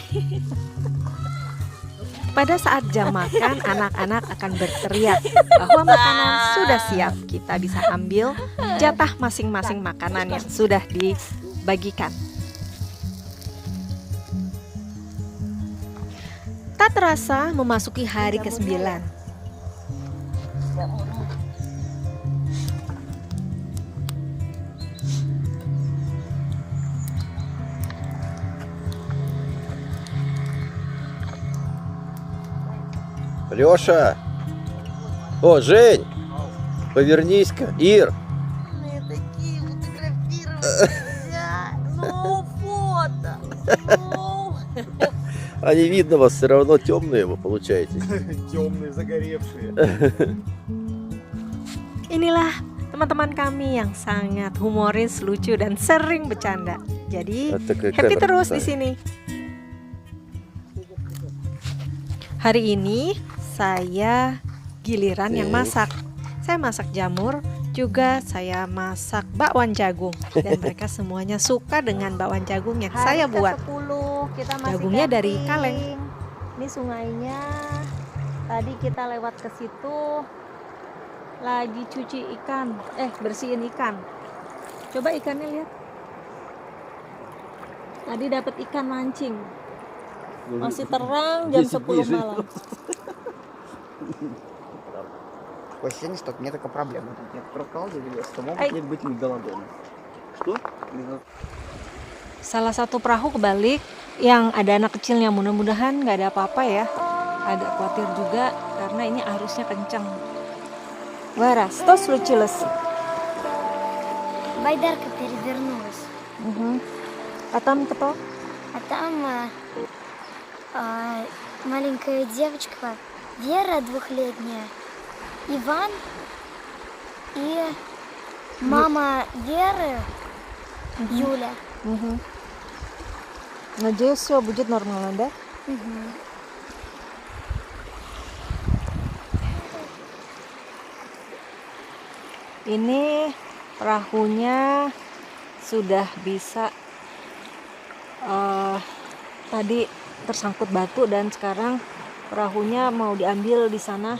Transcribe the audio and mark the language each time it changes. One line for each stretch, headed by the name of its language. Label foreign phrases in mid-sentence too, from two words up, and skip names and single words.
Indonesian: Pada saat jam makan, anak-anak akan berteriak bahwa makanan sudah siap. Kita bisa ambil jatah masing-masing makanan yang sudah dibagikan. Tak terasa memasuki hari ke-9.
Russian: Лёша! О, Жень! Повернись-ка, Ир! Мы такие фотографировались. Ну, фото. Ну. А не видно вас, все равно темные вы получаетесь. Темные, загоревшие.
Indonesian: Inilah teman-teman kami yang sangat humoris, lucu, dan sering bercanda. Jadi
Russian: Это как
Indonesian: happy
Russian: это
Indonesian: terus di
Russian: представить.
Indonesian: sini. Hari ini saya giliran yang masak. Saya masak jamur, juga saya masak bakwan jagung. Dan mereka semuanya suka dengan bakwan jagung yang saya buat. Kita masih Jagungnya dari camping. kaleng. Ini sungainya. Tadi kita lewat ke situ. Lagi cuci ikan. Bersihin ikan. Coba ikannya lihat. Tadi dapat ikan mancing. Masih terang jam 10 malam.
Russian: Такое ощущение, что это не только проблема. Тут нет прокол, что могут Ай. не быть мегалодоны. Что?
Indonesian: Salah satu perahu kebalik yang ada anak kecilnya, mudah-mudahan nggak ada apa-apa ya. Ada khawatir juga karena ini arusnya kencang.
Russian: Вера, что случилось? Байдарка перевернулась. А там кто? А там маленькая девочка Вера, 2-летняя, Иван и мама Веры, Юля. Надеюсь, все будет нормально, да?
Indonesian: Ini perahunya sudah bisa tadi tersangkut batu dan sekarang perahunya mau diambil di sana.